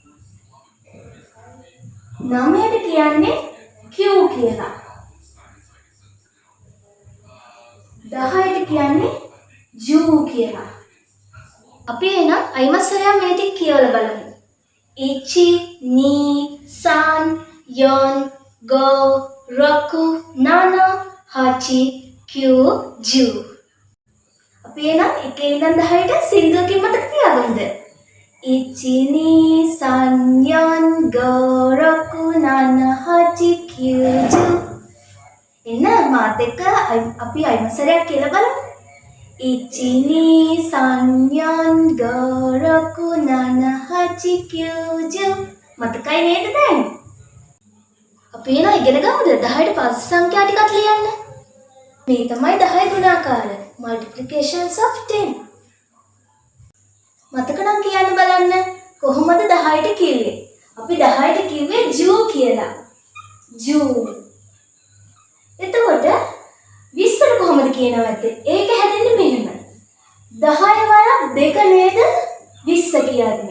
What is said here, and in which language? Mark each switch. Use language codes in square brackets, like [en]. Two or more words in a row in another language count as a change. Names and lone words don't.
[si] නවයට කියන්නේ kyu කියලා. 10ට කියන්නේ ju කියලා. අපි එහෙනම් අයිමස්සරයා මේ ටික කියවලා බලමු. [ja] ichi, ni, san, yon, go, roku, nana, hachi, kyu, ju. [si] අපි එහෙනම් එකේ ඉඳන් 10ට සින්දුවකින් මතක තියාගමුද? [ja] ichi, ni, san, yon, go, roku, nana, hachi, kyu, ju. [si] එන්න මාත් එක්ක අපි අයිමස්සරයා කියලා බලමු. [ja] ichi, ni, san, yon, go, roku, nana, hachi, kyu, ju. [si] මතකයි නේද දැන්? අපි එන ඉගෙන ගමුද 10ට පස්සේ සංඛ්‍යා ටිකක් ලියන්න. මේ තමයි 10 ගුණාකාර [en] multiplications of 10. [si] මතක නම් කියන්න බලන්න කොහොමද 10ට කිව්වේ? අපි 10ට කිව්වේ ju කියලා. ju. එතකොට 20ට කොහොමද කියනවද? ඒක හැදෙන්නේ මෙහෙම. 10 වරක් 2 නේද 20 කියන්නේ.